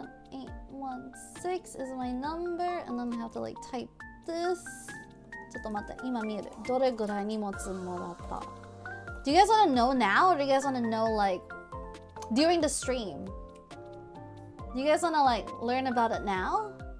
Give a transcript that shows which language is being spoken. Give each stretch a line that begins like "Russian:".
English: 31816 is my number, and then I have to like type this.
Japanese: ちょっと待って、今見える。どれぐらい荷物もらった？
English: Do you guys want to know now, or do you guys want to know like during the stream? Do you guys want to like learn about it now?